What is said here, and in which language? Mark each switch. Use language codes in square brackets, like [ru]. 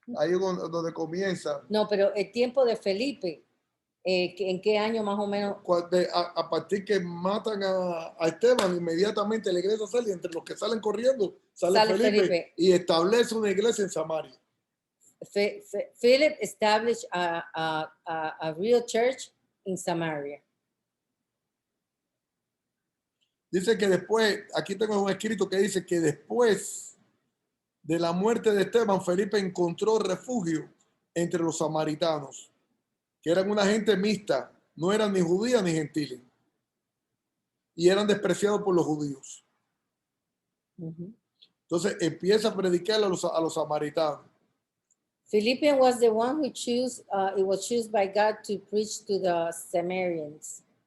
[es] Ahí es donde comienza. No, pero el tiempo de Felipe, ¿en qué año más o menos? A partir que matan a Esteban, inmediatamente la iglesia sale, entre los que salen corriendo, sale Sale Felipe Felipe. y establece una iglesia en Samaria. [en] Philip established a real church in Samaria. [es] Dice que después, aquí tengo un escrito que dice que después de la muerte de Esteban, Felipe encontró refugio entre los samaritanos, que eran una gente mixta, no eran ni judías ni gentiles, y eran despreciados por los judíos. Mhm. Entonces empieza a predicar a los samaritanos. [en] Philippian was the one who it was chosen by God to preach to the Samaritans.